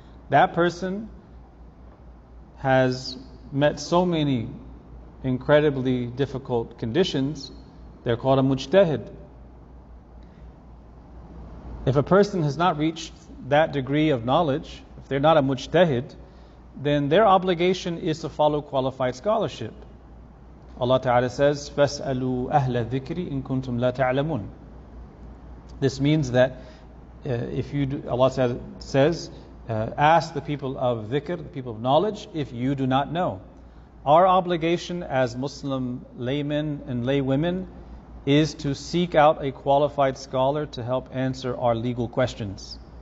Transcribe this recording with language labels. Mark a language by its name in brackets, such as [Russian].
[English] That person has met so many incredibly difficult conditions, they're called a mujtahid. If a person has not reached that degree of knowledge, if they're not a mujtahid, then their obligation is to follow qualified scholarship. Allah Ta'ala says, [Arabic] فَاسْأَلُوا أَهْلَ الذِّكْرِ إِن كُنْتُمْ لَا تَعْلَمُونَ. [English] This means that Allah says, ask the people of dhikr, the people of knowledge, if you do not know. Our obligation as Muslim laymen and laywomen is to seek out a qualified scholar to help answer our legal questions.